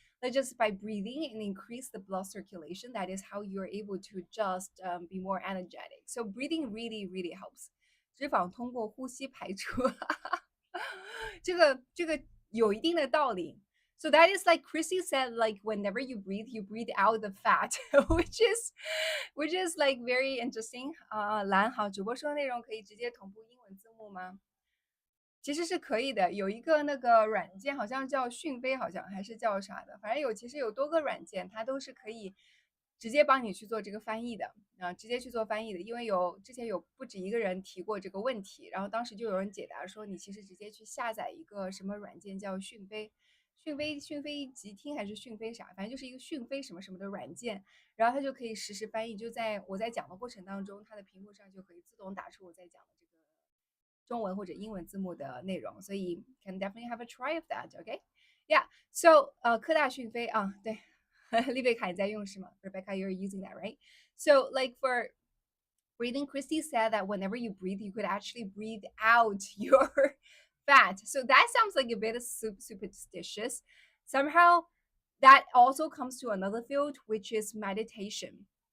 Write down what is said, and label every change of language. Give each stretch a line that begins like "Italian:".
English: Like just by breathing and increase the blood circulation, that is how you're able to just be more energetic. So breathing really, really helps.
Chinese: 脂肪通过呼吸排出，这个有一定的道理。
English: So that is like Chrissy said, like whenever you breathe out the fat, which is like very interesting.
Chinese: 蓝好，主播说的内容可以直接同步英文字幕吗？其实是可以的，有一个那个软件好像叫讯飞，好像还是叫啥的，反正其实有多个软件，它都是可以直接帮你去做这个翻译的啊，直接去做翻译的。因为之前有不止一个人提过这个问题，然后当时就有人解答说，你其实直接去下载一个什么软件叫讯飞，讯飞即听还是讯飞啥，反正就是一个讯飞什么什么的软件，然后它就可以实时翻译，就在我在讲的过程当中，它的屏幕上就可以自动打出我在讲的这个中文或者英文字幕的内容，所以
English: can definitely have a try of that. Okay, yeah.
Chinese: So 科大讯飞啊，对，丽贝卡你在用是吗？
English: Rebecca, you're using that, right? So like for breathing, Christy said that whenever you breathe, you could actually breathe out your fat. So that sounds like a bit superstitious. Somehow that also comes to another field, which is meditation.